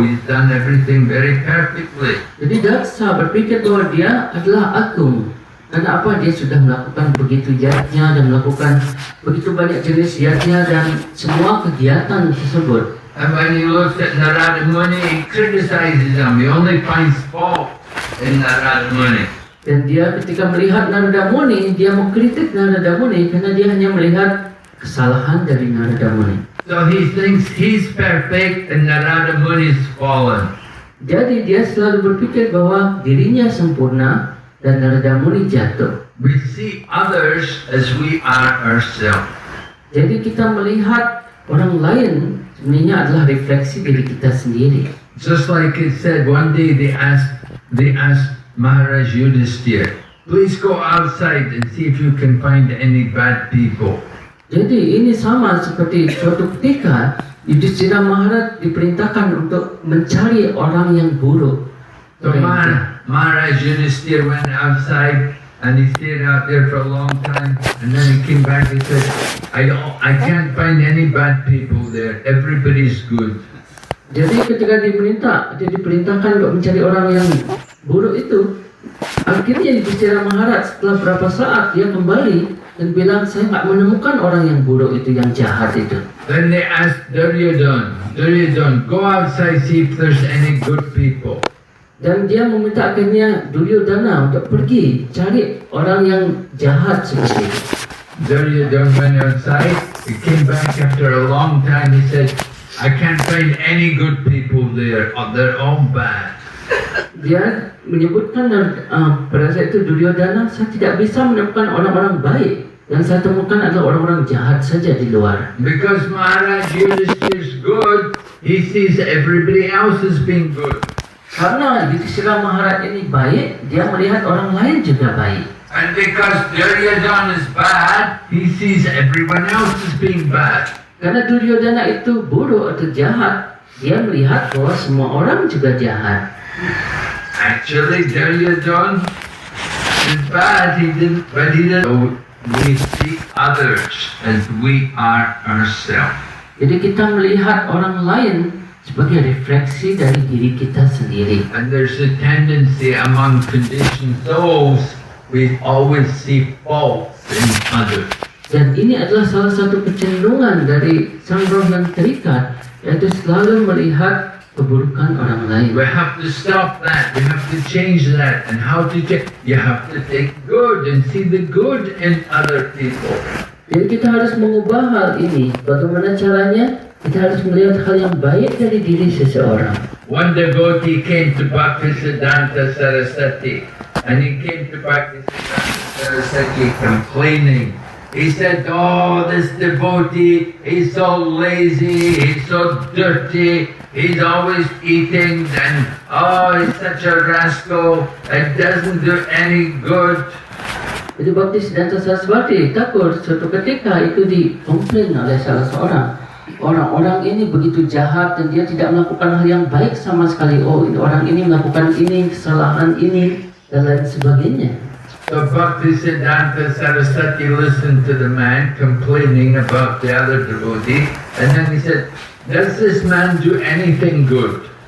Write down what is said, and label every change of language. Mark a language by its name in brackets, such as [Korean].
[English] He's done everything very perfectly. [Indonesian] Jadi Daksa berpikir bahwa dia adalah agung. Karena apa? Dia sudah melakukan begitu yajna dan melakukan begitu banyak jenis yajna dan semua kegiatan tersebut. [English] And when he looks at Narada Muni, he criticizes him. He only finds fault in Narada Muni. [Indonesian] Dan dia ketika melihat Narada Muni, dia mengkritik Narada Muni karena dia hanya melihat kesalahan dari Narada Muni. [English] So he thinks he's perfect and Narada Muni's fallen. [Indonesian] Jadi dia selalu berpikir bahwa dirinya sempurna dan Narada Muni jatuh. [English] We see others as we are ourselves. [Indonesian] Jadi kita melihat orang lain sebenarnya adalah refleksi diri kita sendiri. [English] Just like it said, one day they asked Maharaj Yudhisthira, please go outside and see if you can find any bad people. [Indonesian] Jadi ini sama seperti suatu ketika Yudhishthira Maharaj diperintahkan untuk mencari orang yang buruk. [English] So Maharaj Yudhisthira went outside and he stayed out there for a long time, and then he came back and said, I can't find any bad people there, everybody's good. [Indonesian] Jadi ketika dia diperintahkan untuk mencari orang yang buruk itu, akhirnya Yudhishthira Maharaj setelah berapa saat dia kembali dan bilang, saya nggak menemukan orang yang buruk itu, yang jahat itu. [English] Then they asked Duryodhana, go outside, see if there's any good people. [Indonesian] Dan dia meminta akhirnya Duryodhana untuk pergi cari orang yang jahat seperti itu. [English] Duryodhana went outside, he came back after a long time, he said, I can't find any good people there, they're all bad. [Indonesian] Dia menyebutkan pada saat itu Duryodhana, saya tidak bisa menemukan orang-orang baik. Yang saya temukan adalah orang-orang jahat saja di luar. [English] Because Maharaj Yudhishthira is good, he sees everybody else as being good. [Indonesian] Karena Yudhishthira Maharaj ini baik, dia melihat orang lain juga baik. [English] And because Duryodhana is bad, he sees everyone else as being bad. [Indonesian] Karena Duryodhana itu buruk atau jahat, dia melihat bahwa semua orang juga jahat. [English] Actually, Duryodhana is bad, but he didn't. We see others as we are ourselves. [Indonesian] Jadi kita melihat orang lain sebagai refleksi dari diri kita sendiri. [English] And there's a tendency among conditioned souls, we always see faults in others. [Indonesian] Dan ini adalah salah satu kecenderungan dari sang roh yang terikat, yaitu selalu melihat keburukan orang lain. [English] We have to stop that. We have to change that. And how to change? You have to take good and see the good in other people. [Indonesian] Jadi kita harus mengubah hal ini. Bagaimana caranya? Kita harus melihat hal yang baik dari diri seseorang. [English] One devotee came to Bhaktisiddhanta Saraswati, and he came to Bhaktisiddhanta Saraswati complaining. He said, oh, this devotee, he's so lazy, he's so dirty, he's always eating, and oh, he's such a rascal, it doesn't do any good. [Indonesian] Jadi Bhaktisiddhanta Saraswati takut suatu ketika itu dikomplain oleh salah seorang. Orang-orang ini begitu jahat dan dia tidak melakukan hal yang baik sama sekali. Oh, orang ini melakukan ini, kesalahan ini, dan lain sebagainya. [English] So Bhaktisiddhanta Saraswati listened to the man complaining about the other devotee, and then he said, does this man do anything good?